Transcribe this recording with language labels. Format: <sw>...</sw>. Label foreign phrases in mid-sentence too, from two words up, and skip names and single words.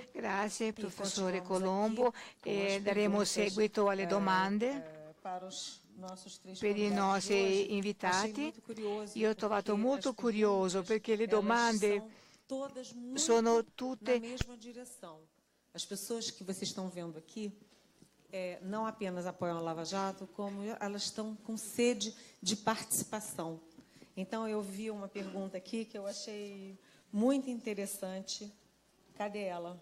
<it>Grazie, professore Colombo. Daremo seguito alle domande per i nostri invitati. Io ho trovato molto curioso perché le domande sono tutte</it> <pt>na mesma direção. As pessoas que vocês estão vendo aqui não apenas apoiam a Lava Jato, como elas estão com sede de participação. Então, eu vi uma pergunta aqui que eu achei muito interessante. Cadê ela?</pt>